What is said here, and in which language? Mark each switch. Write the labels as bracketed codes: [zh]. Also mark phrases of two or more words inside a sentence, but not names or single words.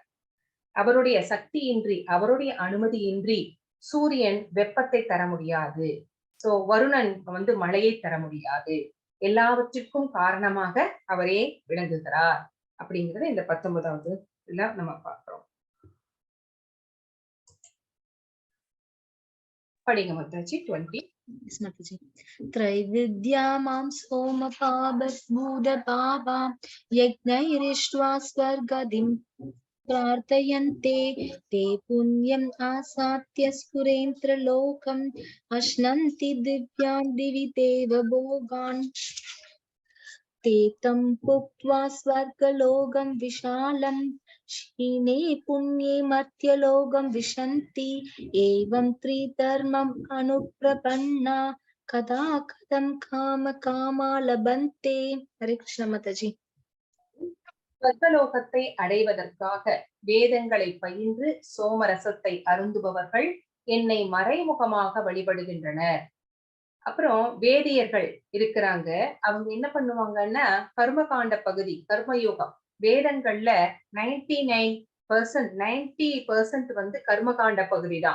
[ta] அவருடைய சக்தியின்றி, அவருடைய அனுமதியின்றி சூரியன் வெப்பத்தை தர முடியாது. சோ வருணன் மழையை தர முடியாது. எல்லாவற்றிற்கும் காரணமாக அவரே விளங்குகிறார் அப்படிங்கறத இந்த 19வது நம்ம பார்க்கிறோம். படிங்க மத்தாச்சி. 20. [sa] त्रैविद्या मां सोमपाबूदपावा यज्ञैरिष्ट्वा स्वर्गदिं प्रार्थयन्ते ते पुण्यम् आसाद्य स्फुरेन्द्रलोकम् अश्नन्ति दिव्यान् दिवि देवभोगान् ते तं भुक्त्वा स्वर्गलोकं विशालम् क्षीणे पुण्ये मर्त्यलोकं विशन्ति एवं त्रिधर्मम् अनुप्रपन्ना कदा कथं कामा लभन्ते. हरे कृष्ण माताजी. [ta] ஸ்வர்கலோகத்தை அடைவதற்காக வேதங்களை பயின்று சோமரசத்தை அருந்துபவர்கள் என்னை மறைமுகமாக வழிபடுகின்றனர். அப்புறம் வேதியர்கள் இருக்கிறாங்க. அவங்க என்ன பண்ணுவாங்கன்னா, கர்மகாண்ட பகுதி, கர்மயோகம் வேதங்கள்ல 90% கர்மகாண்ட பகுதி தான்.